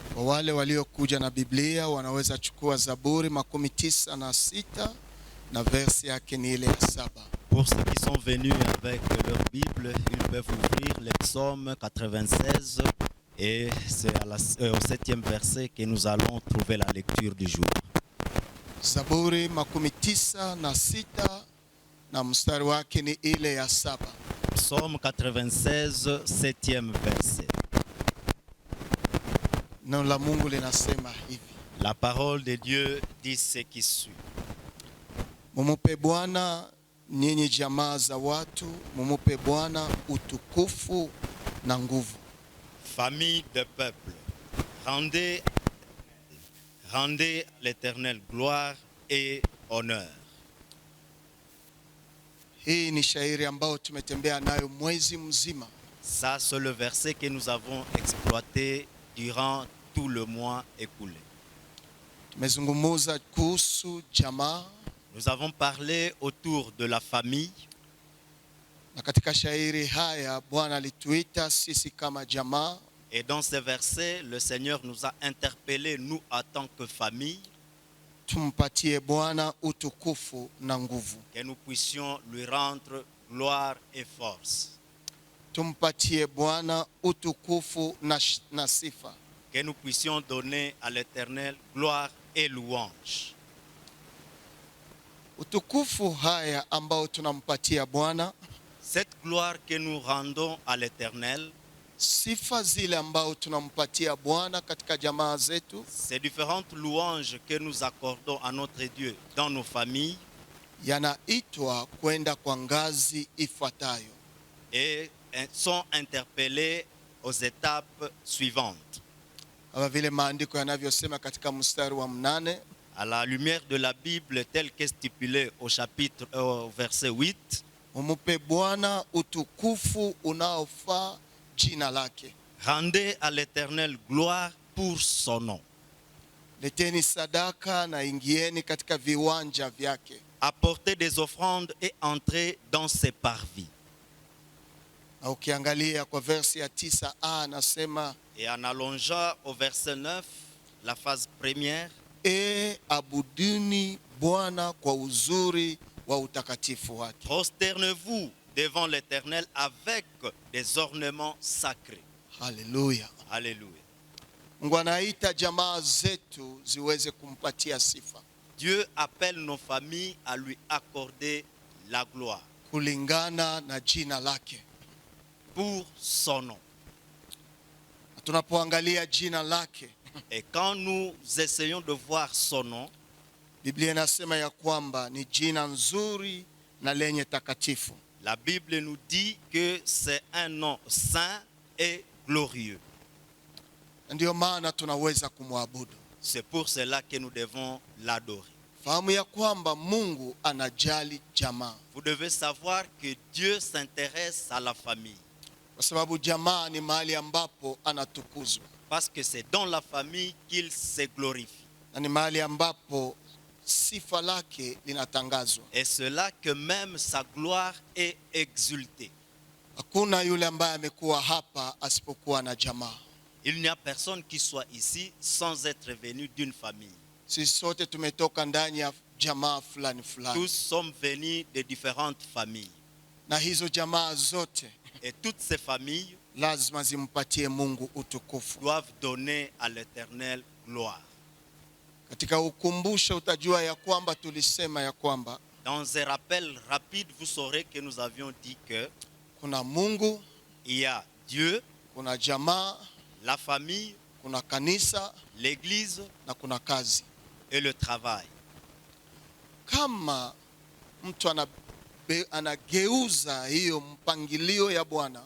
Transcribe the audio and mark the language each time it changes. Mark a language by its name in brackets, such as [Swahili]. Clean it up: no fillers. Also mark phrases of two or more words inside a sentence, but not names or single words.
[Swahili] wale waliokuja na Biblia wanaweza chukua Zaburi 96 na verse yake ni ile ya 7. [French] Pour ceux qui sont venus avec leur Bible, ils peuvent ouvrir les psaumes 96 et c'est au 7e verset que nous allons trouver la lecture du jour. [Swahili] Zaburi 96 na mstari wake ni ile ya 7. [French] Psaume 96, 7e verset. [Swahili] Neno la Mungu linasema hivi. [French] La parole de Dieu dit ce qui suit. [Swahili] Mumupe Bwana nyinyi jamaa za watu, mumupe Bwana utukufu na nguvu. [French] Famille de peuple, rendez l'Éternel gloire et honneur. [Swahili] Hii ni shairi ambao tumetembea nayo mwezi mzima. [French] Ça, c'est le verset que nous avons exploité durant tout le mois écoulé. [Swahili] Tumezungumza kuhusu jamaa. [French] Nous avons parlé autour de la famille. [Swahili] Na katika shairi haya Bwana alituita sisi kama jamaa. [French] Et dans ces versets, le Seigneur nous a interpellés, nous en tant que famille, [Swahili] tumpatie Bwana utukufu na nguvu. [French] que nous puissions lui rendre gloire et force. [Swahili] Tumpatie Bwana utukufu na sifa. [French] Que nous puissions donner à l'Éternel gloire et louange. [Swahili] Utukufu haya ambao tunampatia Bwana, [French] cette gloire que nous rendons à l'Éternel, [Swahili] sifa zile ambao tunampatia Bwana katika jamaa zetu, [French] ces différentes louanges que nous accordons à notre Dieu dans nos familles, [Swahili] yanaitwa kwenda kwa ngazi ifuatayo [French] et sont interpellés aux étapes suivantes. [Swahili] Kama vile maandiko yanavyosema katika mstari wa 8, [French] à la lumière de la Bible telle qu'est stipulée au verset 8, [Swahili] mumupe Bwana utukufu unaofaa jina lake. [French] Rendez à l'Éternel gloire pour son nom. [Swahili] Leteni sadaka na ingieni katika viwanja vyake. [French] Apportez des offrandes et entrez dans ses parvis. [Swahili] Na ukiangalia kwa verse ya 9a anasema, [French] et en allongeant au verset 9, la phase première, [Swahili] abuduni Bwana kwa uzuri wa utakatifu wake. [French] Prosternez-vous devant l'Éternel avec des ornements sacrés. [Swahili] Hallelujah. [French] Alléluia. [Swahili] Mungu anaita jamaa zetu ziweze kumpatia sifa. [French] Dieu appelle nos familles à lui accorder la gloire. [Swahili] Kulingana na jina lake. [French] Pour son nom. [Swahili] Tunapoangalia jina lake, [French] et quand nous essayons de voir son nom, [Swahili] Biblia inasema ya kwamba ni jina nzuri na lenye takatifu. [French] La Bible nous dit que c'est un nom saint et glorieux. [Swahili] Ndio maana tunaweza kumwabudu. [French] C'est pour cela que nous devons l'adorer. [Swahili] Fahamu ya kwamba Mungu anajali jamaa. [French] Vous devez savoir que Dieu s'intéresse à la famille. [Swahili] Kwa sababu jamaa ni mahali ambapo anatukuzwa. [French] Parce que c'est dans la famille qu'il se glorifie. [Swahili] Na ni mahali ambapo sifa lake linatangazwa. [French] Et c'est là que même sa gloire est exultée. [Swahili] Hakuna yule ambaye amekuwa hapa asipokuwa na jamaa. [French] Il n'y a personne qui soit ici sans être venu d'une famille. [Swahili] Sisi sote tumetoka ndani ya jamaa fulani fulani. [French] Tous sommes venus de différentes familles. [Swahili] Na hizo jamaa zote, [French] et toutes ces familles, [Swahili] lazima zimpatie Mungu utukufu. [French] Doivent donner à l'Éternel gloire. [Swahili] Katika ukumbusho utajua ya kwamba tulisema ya kwamba, [French] dans un rappel rapide, vous saurez que nous avions dit que [Swahili] kuna Mungu, [French] il y a Dieu, [Swahili] kuna jamaa, [French] la famille, [Swahili] kuna kanisa, [French] l'église [Swahili] na kuna kazi [French] et le travail. [Swahili] Kama mtu anageuza hiyo mpangilio ya Bwana,